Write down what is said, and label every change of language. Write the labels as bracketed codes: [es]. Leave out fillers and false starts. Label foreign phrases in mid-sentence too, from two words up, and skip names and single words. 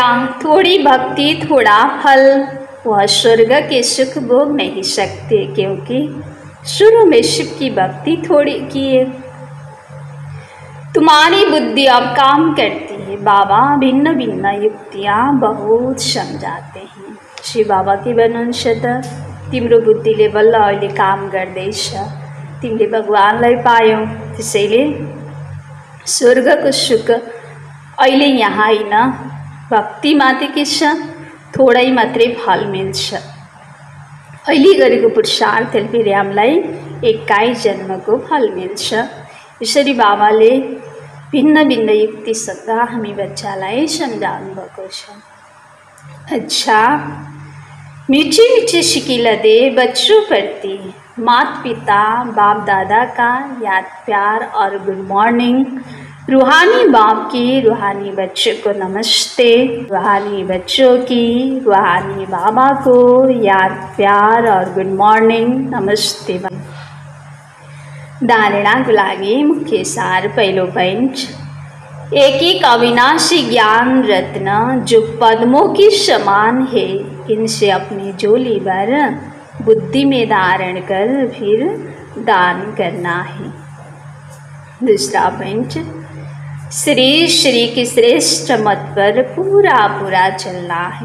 [hi] थोड़ी भक्ति थोड़ा फल, वह स्वर्ग के सुख भोग नहीं सकते, क्योंकि शुरू में शिव की भक्ति थोड़ी की है। तुम्हारी बुद्धि अब काम करती है। बाबा भिन्न भिन्न युक्तियाँ बहुत समझाते हैं। [ne] शिव बाबा के भन्नुहुन्छ त तिम्रो बुद्धिले बल्ल अहिले काम गर्दैछ, तिमीले भगवानलाई पायौ, त्यसैले स्वर्गको सुख अहिले यहाँ होइन, भक्ति मात्रै के छ, थोडै मात्रै फल मिल्छ। अहिले गरेको पुरुषार्थले फेरि हामीलाई 21 जन्मको फल मिल्छ। यसरी बाबाले भिन्न भिन्न युक्तिसँग हामी बच्चालाई सम्झाउनु भएको छ। [hi] अच्छा, मीठी मीठी शिकिलतें बच्चों प्रति माता पिता बाप दादा का याद प्यार और [en] good morning. [hi] रूहानी बाप की रूहानी बच्चों को नमस्ते। रूहानी बच्चों की रूहानी बाबा को याद प्यार और [en] good morning [hi] नमस्ते। [ne] धारणाको लागि मुख्य सार पहिलो पॉइंट, [hi] एक एक अविनाशी ज्ञान रत्न जो पद्मों के समान है, इनसे अपनी झोली भर बुद्धि में धारण कर फिर दान करना है। दूसरा पॉइंट, श्री श्री की श्रेष्ठ मत पर पूरा पूरा चलना है।